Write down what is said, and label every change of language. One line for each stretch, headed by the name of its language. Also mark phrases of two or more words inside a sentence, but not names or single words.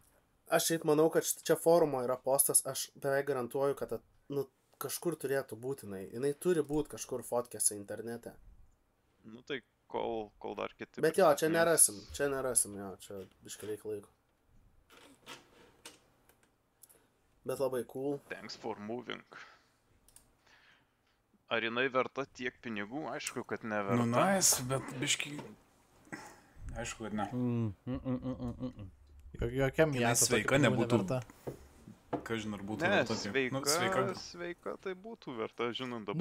Lithuanian: Aš šiaip manau, kad čia forumo yra postas, aš beveik garantuoju, kad kažkur turėtų būtinai. Jinai turi būti kažkur fotkėse internete. Nu tai kol dar kiti... Bet jo, čia pristatinės. nerasim, jo, čia biškai reik laiko. Bet labai cool.
English: Thanks for moving.
Lithuanian: Ar jinai verta tiek pinigų? Aišku, kad neverta. Nu, nice, bet biški... Aišku, kad ne. Jokiam Jinai jas sveika nebūtų. Kažin ar būtų Ne, verta tiek. sveika, sveika tai būtų verta, žinant dabar.